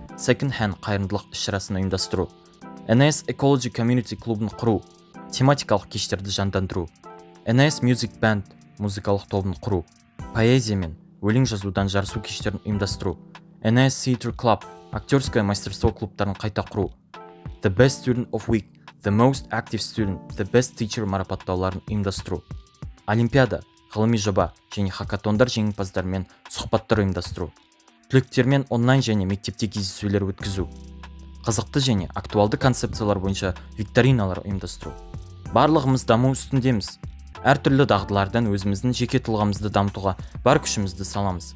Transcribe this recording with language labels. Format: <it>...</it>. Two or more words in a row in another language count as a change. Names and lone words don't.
<kk>Second Hand қайырымдылық іс-шарасын ұйымдастыру, NIS Ecology Community клубын құру, тематикалық кештерді жандандыру, NIS Music Band музыкалық тобын құру, поэзия мен өлең жазудан жарысу кештерін ұйымдастыру, NIS Theater Club</kk> <ru>актерское мастерство</ru> <kk>клубтарын қайта құру, The Best Student of Week, The Most Active Student, The Best Teacher марапаттауларын ұйымдастыру, олимпиада, ғылыми жоба және хакатондар жеңімпаздарымен сұхбаттар ұйымдастыру, түлектермен онлайн және мектепте кездесулер өткізу, қызықты және актуалды концепциялар бойынша викториналар ұйымдастыру. Барлығымыз даму үстіндеміз. Әртүрлі дағдылардан өзіміздің жеке тұлғамызды дамытуға бар күшімізді саламыз.</kk>